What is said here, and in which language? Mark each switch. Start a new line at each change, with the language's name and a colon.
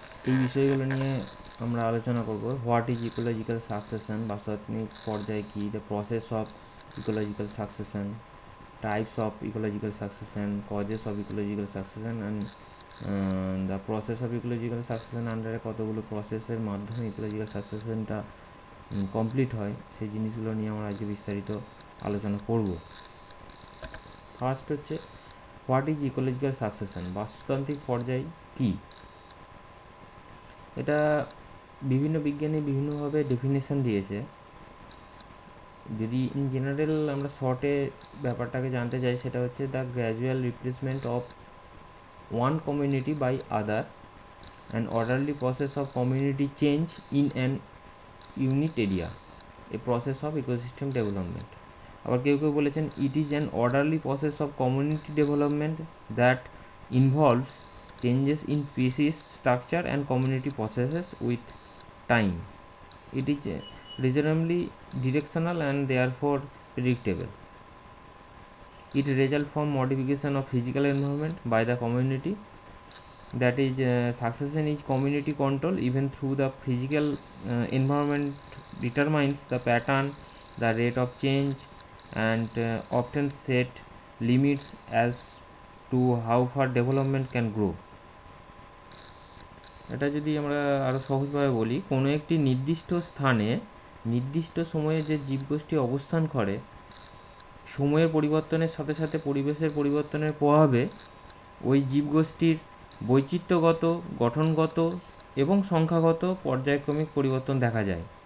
Bangla: এই বিষয়গুলো নিয়ে আমরা আলোচনা করব।
English: what is ecological succession,
Bangla: বাস্তুতান্ত্রিক পর্যায় কী,
English: the process of ecological succession,
Bangla: types of ecological succession, causes of ecological succession and the process of ecological succession আন্ডারে কতগুলো প্রসেসের মাধ্যমে ইকোলজিক্যাল সাকসেশনটা কমপ্লিট হয়, সেই জিনিসগুলো নিয়ে আমরা আজকে বিস্তারিত আলোচনা করব। ফার্স্ট হচ্ছে
English: what is ecological succession,
Bangla: বাস্তুতান্ত্রিক পর্যায় কী। এটা বিভিন্ন বিজ্ঞানী বিভিন্নভাবে ডেফিনেশন দিয়েছে। যদি ইন জেনারেল আমরা শর্টে ব্যাপারটাকে জানতে চাই, সেটা হচ্ছে
English: The gradual replacement of one community by other, an orderly process of community change in an unit area, a process of ecosystem development.
Bangla: আবার কেউ কেউ বলেছেন
English: It is an orderly process of community development that involves changes in species structure and community processes with time. It is reasonably directional and therefore predictable. It results from modification of physical environment by the community, that is succession is community control even through the physical environment determines the pattern, the rate of change, and often set limits as to how far development can grow.
Bangla: এটা যদি আমরা আরও সহজভাবে বলি, কোনো একটি নির্দিষ্ট স্থানে নির্দিষ্ট সময়ে যে জীবগোষ্ঠী অবস্থান করে, সময়ের পরিবর্তনের সাথে সাথে পরিবেশের পরিবর্তনের প্রভাবে ওই জীবগোষ্ঠীর বৈচিত্র্যগত, গঠনগত এবং সংখ্যাগত পর্যায়ক্রমিক পরিবর্তন দেখা যায়।